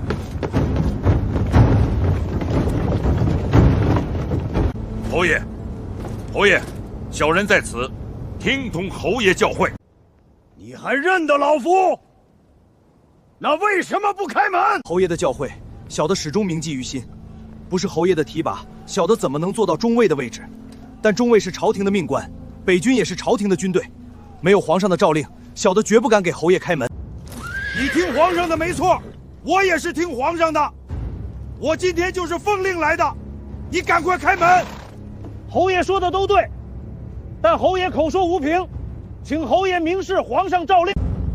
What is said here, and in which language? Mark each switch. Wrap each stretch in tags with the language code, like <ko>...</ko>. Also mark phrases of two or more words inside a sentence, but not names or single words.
<zh>侯爺，侯爺，小人在此，聽從侯爺教誨。你還認得老夫？那為什麼不開門？侯爺的教誨，小的始終銘記於心。不是侯爺的提拔，小的怎麼能做到中尉的位置？但中尉是朝廷的命官，北軍也是朝廷的軍队，沒有皇上的诏令，小的絕不敢給侯爺開門。你聽皇上的沒錯，我也是聽皇上的。我今天就是奉令來的，你趕快開門。侯爺說的都對，但侯爺口說無憑，請侯爺明示皇上诏令。</zh>